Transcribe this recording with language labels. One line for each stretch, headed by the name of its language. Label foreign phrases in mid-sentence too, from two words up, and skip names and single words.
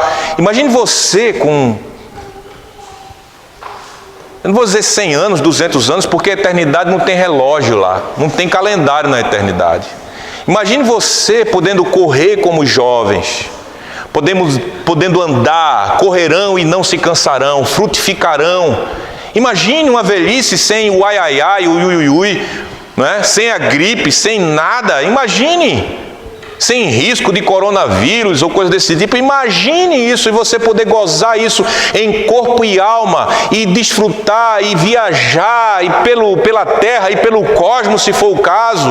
Portuguese: Imagine você com, eu não vou dizer 100 anos, 200 anos, porque a eternidade não tem relógio lá, não tem calendário na eternidade. Imagine você podendo correr como os jovens, podendo andar, correrão e não se cansarão, frutificarão. Imagine uma velhice sem o ai ai ai, o ui ui ui, né? Sem a gripe, sem nada. Imagine, sem risco de coronavírus ou coisa desse tipo. Imagine isso e você poder gozar isso em corpo e alma e desfrutar e viajar e pela terra e pelo cosmos, se for o caso.